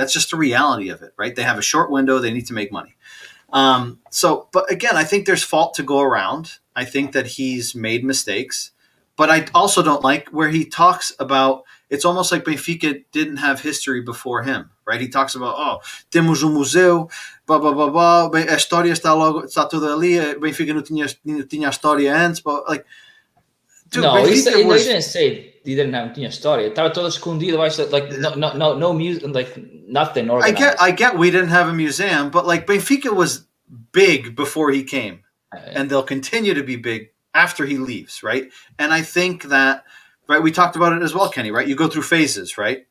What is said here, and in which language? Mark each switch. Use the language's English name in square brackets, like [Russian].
[English] That's just the reality of it, right? They have a short window. They need to make money. But again, I think there's fault to go around. I think that he's made mistakes, but I also don't like where he talks about, it's almost like Benfica didn't have history before him, right? He talks about, [Portuguese] temos museu, blá, blá, blá, blá, a história está toda ali, Benfica não tinha história antes, [English] but like, dude, no, he was, didn't say he didn't have [Portuguese] tinha história. Estava todo escondido, [English] like no music, like nothing organized. I get we didn't have a museum, but like Benfica was big before he came, and they'll continue to be big after he leaves, right? And I think that, right, we talked about it as well, Kenny, right? You go through phases, right?